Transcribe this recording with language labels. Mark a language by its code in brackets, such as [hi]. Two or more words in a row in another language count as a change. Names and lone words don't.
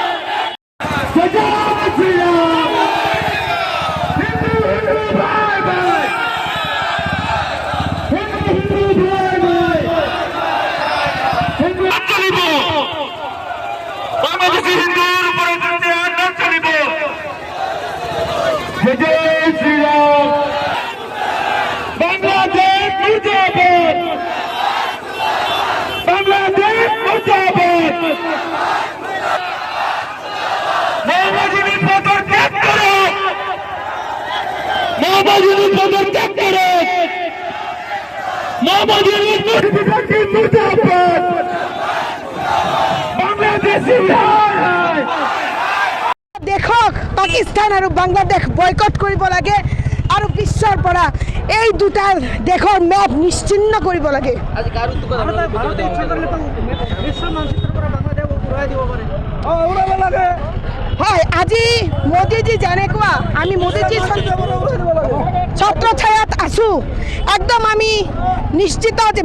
[bn] সালাম সালাম, হিন্দু হিন্দু ভাই ভাই, হিন্দু হিন্দু ভাই ভাই, হিন্দু চলিব, বাংলাদেশী হিন্দুর উপরে অত্যাচার না চলিব। [hi] जय श्री राम, बांग्लादेश मुर्दाबाद, बांग्लादेश मुर्दाबाद। [bn] মোহাম্মদ ইউনূস পদত্যাগ করো, মোহাম্মদ ইউনূস পদত্যাগ করো, মোহাম্মদ ইউনূস মুর্দাবাদ, বাংলাদেশী হায় হায়। [as] দেখক পাকিস্তান আৰু বাংলাদেশ বয়কট কৰিব লাগে আৰু বিশ্বৰ পৰা এই দুটা দেশৰ মেপ নিশ্চিন্ন কৰিব লাগে। হয়, আজি মোদীজী যেনেকুৱা আমি মোদীজী ছত্ৰছায়াত আছোঁ, একদম আমি নিশ্চিত যে